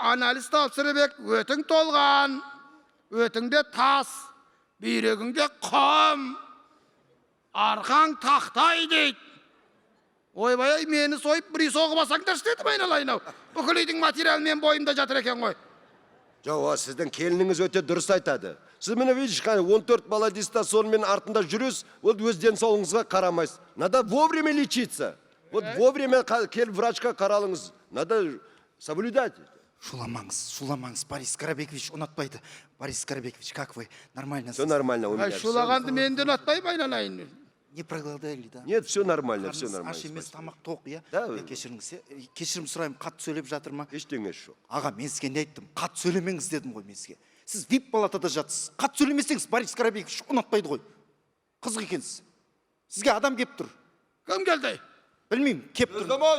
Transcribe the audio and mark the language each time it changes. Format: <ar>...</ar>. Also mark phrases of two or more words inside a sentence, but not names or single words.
<kk>Анализ тапсырып, өтің толған, өтіңде тас, бүйрегіңде құм, арқаң тақтай дейді. Ойбай, мені сойып, бір үй соғымасаңдар істедім айналайын ау. Бүкіл үйдің материалы мен бойымда жатыр екен ғой. Жоқ, сіздің келініңіз өте дұрыс айтады. Сіз мені видишь, 14 бала дейсіз, сонымен артында жүріз, ол өз денсаулығыңызға қарамайсыз.</kk> <ru>Надо вовремя лечиться. Вот вовремя</ru> <kk>келіп врачқа қаралыңыз.</kk> <ru>Надо соблюдать.</ru> <kk>Шуламаңыз, Борис Карабекович ұнатпайды.</kk> <ru>Борис Карабекович, как вы? Нормально? Все нормально у меня.</ru> <kk>Шулағанды мен де ұнатпаймын айналайын.</kk> <ru>Не проголодали, да? Нет, все нормально, все нормально.</ru> <kk>Аш емес, тамақ тоқ, иә? Да. Кешірім сұрайым, қатты сөйлеп жатыр ма? Ештеңе жоқ. Аға, мен сізге не айттым? Қатты сөйлемеңіз дедім ғой мен сізге. Сіз вип палатада жатсыз. Қатты сөйлемесеңіз, Борис Карабекович ұнатпайды ғой. Қызық екенсіз. Сізге адам кеп тұр. Кім келді? Білмеймін, кеп тұр.</kk>